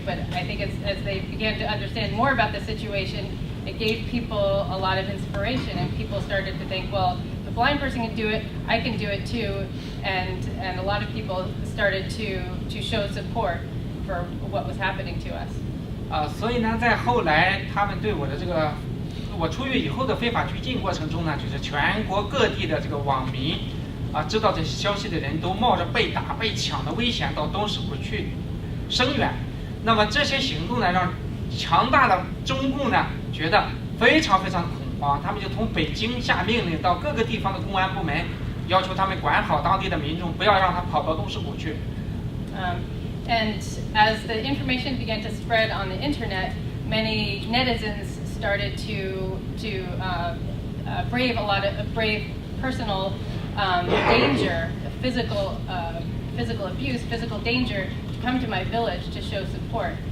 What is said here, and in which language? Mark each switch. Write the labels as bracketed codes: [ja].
[en] But I think as they began to understand more about the situation, it gave people a lot of inspiration, and people started to think, well, if a blind person can do it, I can do it too. And a lot of people started to show support for what was happening to us. [zh] 所以呢，在后来他们对我的这个我出狱以后的非法拘禁过程中呢，就是全国各地的这个网民知道这些消息的人都冒着被打、被抢的危险到东市府去声援。那么这些行动呢，让强大的中共呢觉得非常非常恐慌，他们就从北京下命令到各个地方的公安部门，要求他们管好当地的民众，不要让他跑到东市府去。 [en] And as the information began to spread on the internet, many netizens started to brave a lot of brave personal danger, physical abuse, physical danger, to come to my village to show support.